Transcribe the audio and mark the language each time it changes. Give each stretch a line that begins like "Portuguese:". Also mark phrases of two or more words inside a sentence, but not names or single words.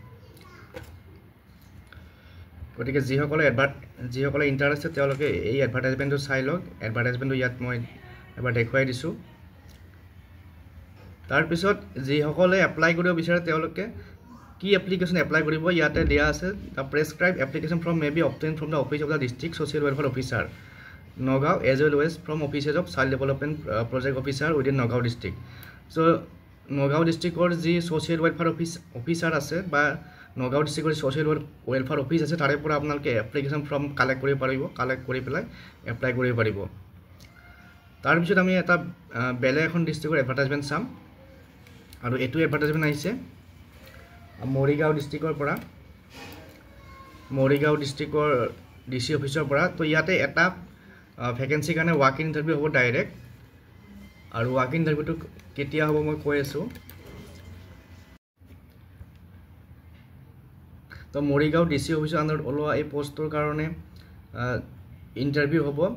Assamese: গতিকে যিসকলে ইন্টাৰেষ্টেড তেওঁলোকে এই এডভাৰটাইজমেন্টটো চাই লওক এডভাৰটাইজমেন্টটো ইয়াত মই এবাৰ দেখুৱাই দিছো তাৰ পিছত যিসকলে এপ্লাই কৰিব বিচাৰে তেওঁলোকে কি এপ্লিকেশন এপ্লাই কৰিব ইয়াতে দিয়া আছে
English: the prescribed application form may be obtained from the office of the district social welfare officer Nagaon as well as from offices of child development project officer within Nagaon district. So Nagaon district or the social welfare officer
Assamese: আছে বা
English: Nagaon district social welfare office
Assamese: আছে তাৰে পৰা আপোনালোকে এপ্লিকেশ্যন
English: form collect
Assamese: কৰিব পাৰিব কালেক্ট কৰি পেলাই এপ্লাই কৰিব পাৰিব তাৰ পিছত আমি এটা বেলেগ এখন ডিস্ট্ৰিক্টৰ এডভাৰটাইজমেন্ট চাম আৰু এটো এডভাৰটাইজমেন্ট আহিছে মৰিগাঁও ডিস্ট্ৰিক্টৰ পৰা মৰিগাঁও ডিস্ট্ৰিক্টৰ ডিসি অফিচৰ পৰা তো ইয়াতে এটা ভ্যাকেন্সি কাৰণে
English: walk in interview
Assamese: হ'ব ডাইৰেক্ট আৰু
English: walk in
Assamese: ইন্টাৰভিউটো কেতিয়া হ'ব মই কৈ আছো তো মৰিগাঁও ডিসি অফিচৰ আন্ডাৰত ওলোৱা এই পোষ্টৰ কাৰণে ইন্টাৰভিউ হ'ব